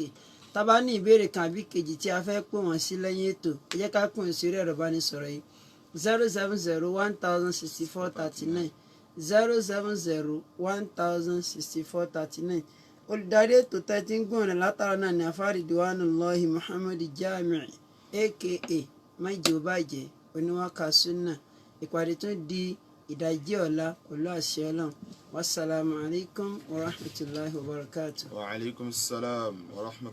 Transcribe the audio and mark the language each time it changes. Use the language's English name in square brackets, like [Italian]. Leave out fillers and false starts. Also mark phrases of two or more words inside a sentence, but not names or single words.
[Yoruba] Tá bá ní ìbéèrè kan àbí kejì tí a fẹ́ pè wọ́n sí lẹ́yìn ètò ẹ jẹ́ ká pè wọ́n sí orí ẹ̀rọ ìbánisọ̀rọ̀ yìí 070-1064-39 070-1064-39. Olùdarí ètò tẹ́tí ń gbọ̀n látara náà ní afárí Diwanullahi Muhammad Jamiu aka májèbàjẹ́ oníwàkà sunna. Ìpàdé tún di ìdájí ọ̀la pẹ̀lú àṣẹ Ọlọ́run. [Arabic] والسلام عليكم ورحمة الله وبركاته. وعليكم السلام ورحمة الله.